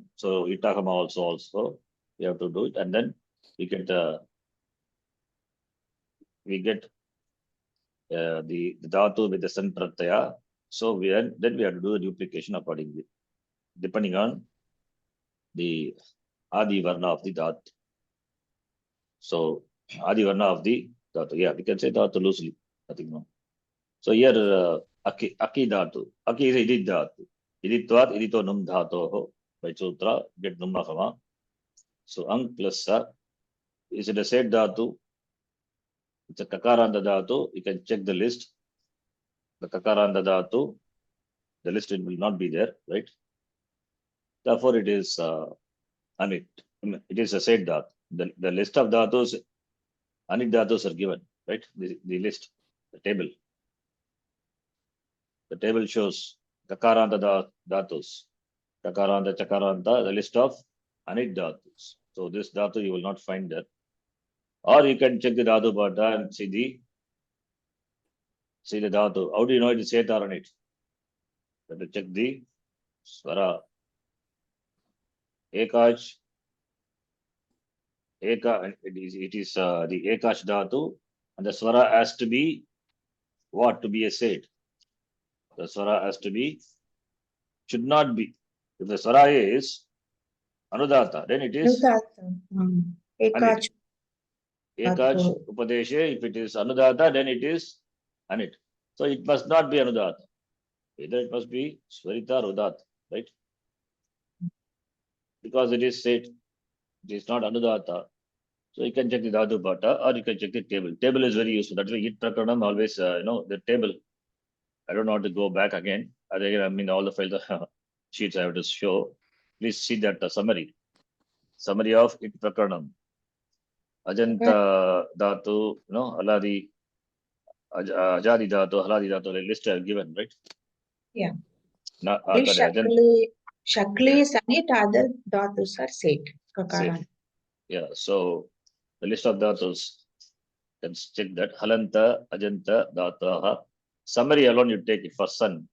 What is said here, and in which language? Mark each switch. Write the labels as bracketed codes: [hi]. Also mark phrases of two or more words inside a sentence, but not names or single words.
[en] So, Itagama also we have to do it. And then we get the Dhatu with the [sa] San Pratyaya. [en] So, then we have to do the duplication accordingly, depending on the [sa] Adi Varna [en] of the Dhatu. So, [sa] Adi Varna [en] of the Dhatu. Yeah, we can say Dhatu loosely. Nothing wrong. So, here, [sa] Aki Dhatu. [en] Aki is [sa] Idit Dhatu. Iditvat, Idito Num Dhatoho. [en] By Sutra, get Nummakama. So ang plus sa. Is it a [sa] set dhatu? [en] It's a [sa] kakaranta dhatu. [en] You can check the list. The [sa] kakaranta dhatu, [en] the list it will not be there, right? Therefore, it is anit. It is a [sa] set dhatu. [en] The list of dhatus, [sa] anit dhatus [en] are given, right? The list, the table. The table shows [sa] kakaranta dhatus, kakaranta, chakaranta, [en] the list of [sa] anit dhatus. [en] So this dhatu you will not find there. Or you can check the [sa] dhatu bhata [en] and see the dhatu. How do you know it is set or anit? You have to check the swara. [sa] Ekach, Eka, [en] it is the [sa] Ekash dhatu, [en] and the swara has to be what? To be a set. The swara has to be, should not be. If the swara is anudata, then it is [sa] Ekach. Ekach upadeshe. [en] If it is anudata, then it is anit. So it must not be anudata. Either it must be swarita or udata, right? Because it is said, it is not anudata. So you can check the [sa] dhatu bhata [en] or you can check the table. Table is very useful. That's why [sa] it prakaranam [en] always, the table. I don't want to go back again. I mean, all the files, sheets I have to show. Please see that summary. Summary of [sa] it prakaranam. Ajanta dhatu, haladi, ajadi dhatu, haladi dhatu, [en] the list I have given, right? Yeah. Not, Shakli is anit, other dhatus are set. Kakaranta. Yeah, so the list of dhatus, can check that. [sa] Halanta, ajanta, dhataha. [en] Summary alone you take it for sun.